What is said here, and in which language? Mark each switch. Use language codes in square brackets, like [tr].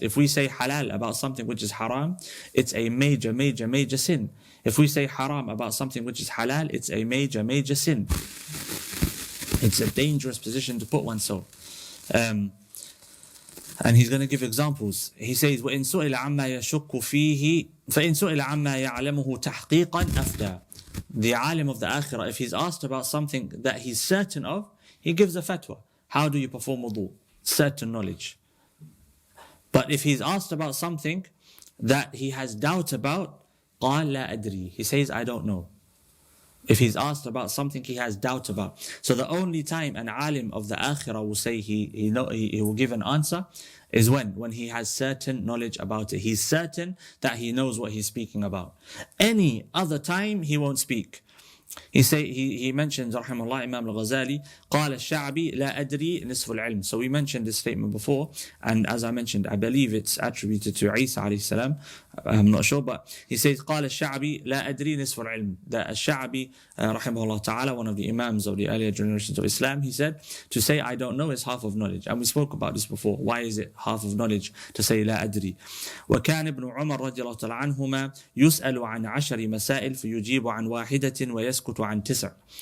[en] If we say halal about something which is haram, it's a major, major, major sin. If we say haram about something which is halal, it's a major, major sin. It's a dangerous position to put oneself. And he's going to give examples. [ar] He says, وَإِن سُئِلَ عَمَّا يَشُكُّ فِيهِ فَإِن سُئِلَ عَمَّا يَعْلَمُهُ تَحْقِيقًا أَفْدَى. [en] The alim of the akhirah, if he's asked about something that he's certain of, he gives a fatwa. How do you perform wudu? Certain knowledge. But if he's asked about something that he has doubt about, [ar] قال لا أدري. [en] He says, I don't know. If he's asked about something he has doubt about. So the only time an alim of the akhirah will say he will give an answer is when he has certain knowledge about it. He's certain that he knows what he's speaking about. Any other time he won't speak. He mentions rahimahullah Imam al-Ghazali [ar] قال الشعبي لا أدري نصف العلم. [en] So we mentioned this statement before, and as I mentioned, I believe it's attributed to Isa alayhi salam. I'm not sure, but he says [ar] قال الشعبي لا أدري نصف العلم. [en] That al-Sha'bi rahimahullah ta'ala, one of the Imams of the earlier generations of Islam, he said to say I don't know is half of knowledge. And we spoke about this before. Why is it half of knowledge to say [ar] لا أدري? وكان ابن عمر رضي الله تعالى عنهما يسأل عن 10 مسائل فيجيب عن واحدة ويسكت عن 9.